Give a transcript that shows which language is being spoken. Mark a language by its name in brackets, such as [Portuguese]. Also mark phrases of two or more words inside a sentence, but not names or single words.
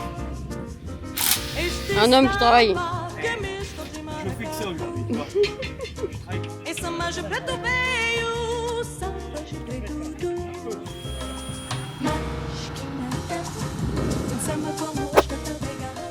[French] Un homme qui travaille. Je fais que ça aujourd'hui. [Portuguese] Em samba de preto veio, samba de tudo. Mas que nada, um samba como este tão legal.